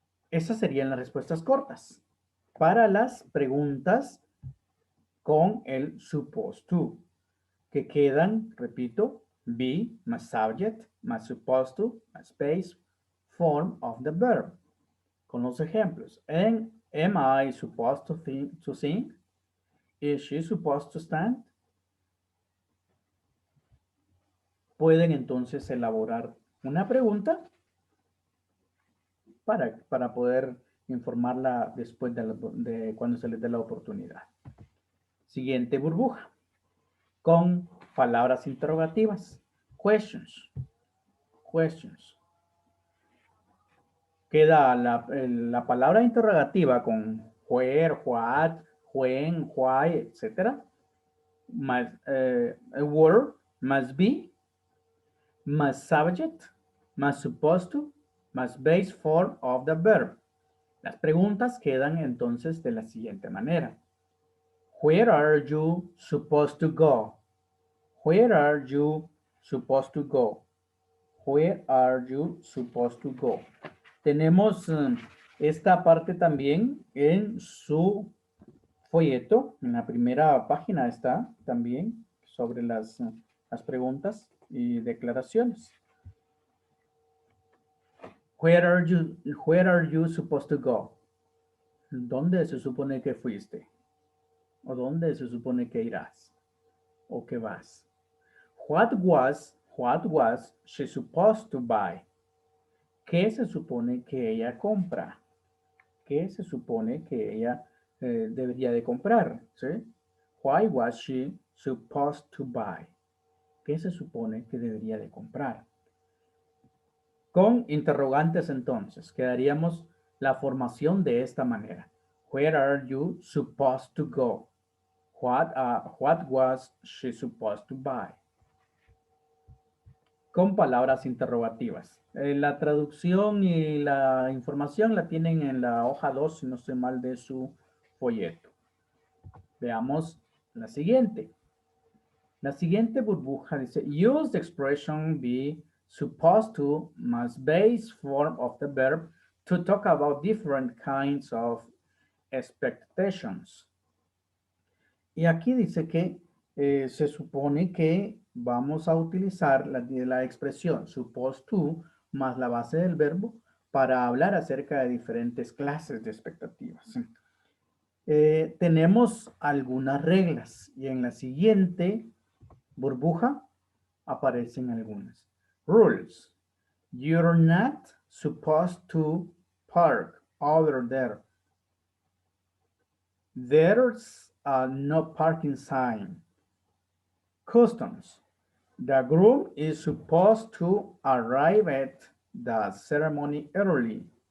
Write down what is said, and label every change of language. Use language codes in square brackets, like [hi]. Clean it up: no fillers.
[es] Esas serían las respuestas cortas. Para las preguntas con el supposed to, que quedan, repito, [en] be más subject más supposed to más base form of the verb. [es] Con los ejemplos. [en] Am I supposed to sing? Is she supposed to stand? [es] Pueden entonces elaborar una pregunta para poder informarla después de cuando se les dé la oportunidad. Siguiente burbuja, con palabras interrogativas. [en] Questions. Questions. [es] Queda la palabra interrogativa con where, what, when, why, etc. [en] A word must be, más subject, más supposed to, más base form of the verb. [es] Las preguntas quedan entonces de la siguiente manera. [en] Where are you supposed to go? Where are you supposed to go? Where are you supposed to go? [es] Tenemos esta parte también en su folleto. En la primera página está también sobre las preguntas y declaraciones. [en] Where are you supposed to go? [es] ¿Dónde se supone que fuiste? ¿O dónde se supone que irás? ¿O que vas? [en] What was she supposed to buy? [es] ¿Qué se supone que ella compra? ¿Qué se supone que ella debería de comprar? ¿Sí? [en] Why was she supposed to buy? [es] ¿Qué se supone que debería de comprar? Con interrogantes entonces, quedaríamos la formación de esta manera. [en] Where are you supposed to go? What was she supposed to buy? [es] Con palabras interrogativas. La traducción y la información la tienen en la hoja 2, si no estoy mal, de su folleto. Veamos la siguiente. La siguiente burbuja dice, [en] use the expression be supposed to más base form of the verb to talk about different kinds of expectations. [es] Y aquí dice que se supone que vamos a utilizar la expresión supposed to más la base del verbo para hablar acerca de diferentes clases de expectativas. Tenemos algunas reglas y en la siguiente burbuja aparecen algunas. [en] Rules. You're not supposed to park over there. There's no parking sign. Customs. The groom is supposed to arrive at the ceremony early.